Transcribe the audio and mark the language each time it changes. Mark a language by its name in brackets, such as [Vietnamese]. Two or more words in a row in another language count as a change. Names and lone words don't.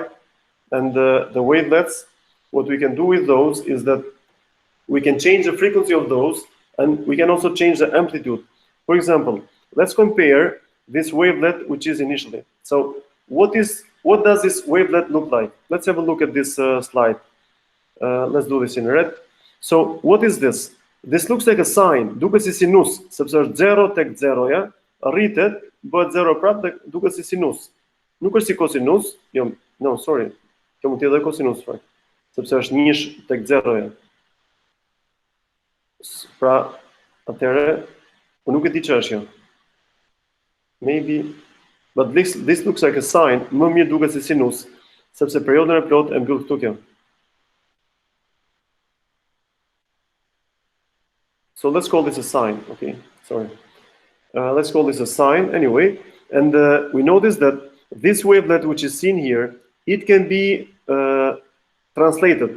[English] And the wavelets, what we can do with those is that we can change the frequency of those, and we can also change the amplitude. For example, let's compare this wavelet which is initially. So what does this wavelet look like? Let's have a look at this slide. Let's do this in red. So what is this? This looks like a sine. [Albanian] Ducă si sinus. Sepse 0 tek 0, ja? Rritet, bëhet 0 prap, duke si sinus. Nuk është si kosinus, jo, [English] no, sorry. [Albanian] Kjo mund të jetë kosinus, fakt. Sepse është 1 tek 0, ja. Pra, atëherë, po nuk e di ç'është kjo. [English] Maybe, but this looks like a sine. [Albanian] Më mirë duket si sinus, sepse periodën e plot e mbyll këtu kjo. [English] So let's call this a sine, okay? Sorry. Let's call this a sine anyway. And we notice that this wavelet, which is seen here, it can be translated.